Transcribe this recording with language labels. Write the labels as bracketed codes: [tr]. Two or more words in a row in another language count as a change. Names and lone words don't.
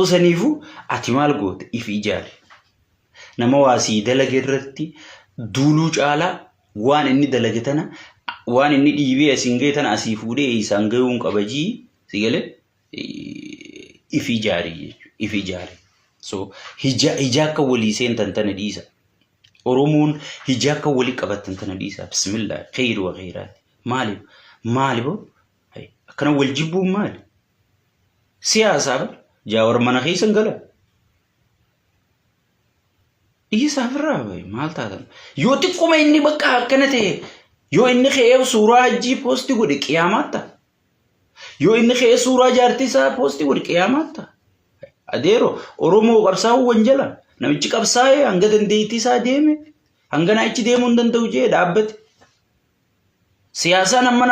[om] saniifu ati maal goote if ijaare nama waasii dalage irratti duuluu caalaa waan inni dalage tana waan inni dhiibee asin ga'e tana asii fuudhee isaan ga'uun qabajii sigale if ijaare so hijaaka walii seentan tana dhiisa Oromoon hijaaka walii qabatan tana dhiisa [ar] بسم الله خير وخيرات [om] maali akkana wal jibbuun maali siyaasa Jaawar mana keessan gala dhiisa firraa maal taatan yoo xiqquma inni bakka akkana ta'e yoo inni ka'ee suuraa hajjii poosti godhe qiyaamatta yoo inni ka'ee suuraa jaartii isaa poosti godhe qiyaamatta adeero Oromoo qabsaa'uu wanjala namichi qabsaa'ee hanga dandeettii isaa deeme hanga naachi deemuu hin danda'u jee dhaabbate siyaasaan amma